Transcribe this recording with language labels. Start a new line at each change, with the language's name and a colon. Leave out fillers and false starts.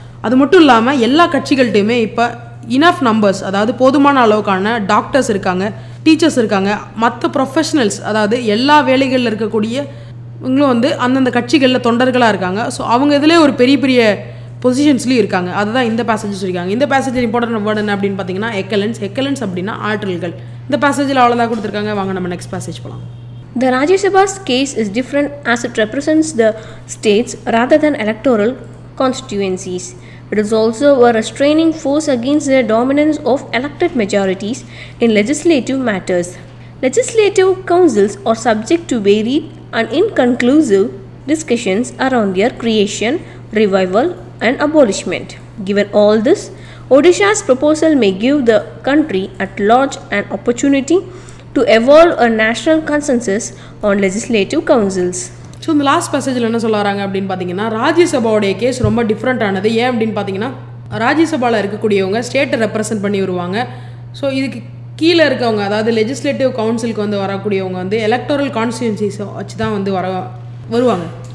Tamil: அது மட்டும் இல்லாமல் எல்லா கட்சிகள்கிட்டையுமே இப்போ இனஃப் நம்பர்ஸ் அதாவது போதுமான அளவுக்கான டாக்டர்ஸ் இருக்காங்க, டீச்சர்ஸ் இருக்காங்க, மற்ற ப்ரொஃபஷனல்ஸ் அதாவது எல்லா வேலைகளில் இருக்கக்கூடிய இவங்களும் வந்து அந்தந்த கட்சிகளில் தொண்டர்களாக இருக்காங்க. ஸோ அவங்க இதிலே ஒரு பெரிய பெரிய பொசிஷன்ஸ்லையும் இருக்காங்க. அதுதான் இந்த பேசேஜ் சொல்லியிருக்காங்க. இந்த பேசேஜ்
English: important word
Tamil: என்ன அப்படின்னு பார்த்தீங்கன்னா எக்கலன்ஸ். எக்கலன்ஸ் அப்படின்னா ஆற்றல்கள். இந்த பேசேஜில் அவ்வளோதான் கொடுத்துருக்காங்க. வாங்க நம்ம நெக்ஸ்ட் பேசேஜ் போகலாம்.
English: The Rajya Sabha's case is different as it represents the states rather than electoral constituencies. It is also a restraining force against the dominance of elected majorities in legislative matters. Legislative councils are subject to varied and inconclusive discussions around their creation, revival, and abolishment. Given all this, Odisha's proposal may give the country at large an opportunity to evolve a national consensus on legislative councils.
Tamil: So இந்த last பேசேஜில் என்ன சொல்ல வராங்க அப்படின்னு பார்த்தீங்கன்னா, ராஜ்யசபாவுடைய case ரொம்ப டிஃப்ரெண்ட்டானது. ஏன் அப்படின்னு பார்த்தீங்கன்னா, ராஜ்யசபாவில் இருக்கக்கூடியவங்க ஸ்டேட்டை ரெப்ரசன்ட் பண்ணி வருவாங்க. ஸோ இதுக்கு கீழே இருக்கவங்க, அதாவது லெஜிஸ்லேட்டிவ் கவுன்சிலுக்கு வந்து வரக்கூடியவங்க வந்து எலக்டோரல் கான்ஸ்டியூன்சிஸை வச்சு தான் வந்து வருவாங்க.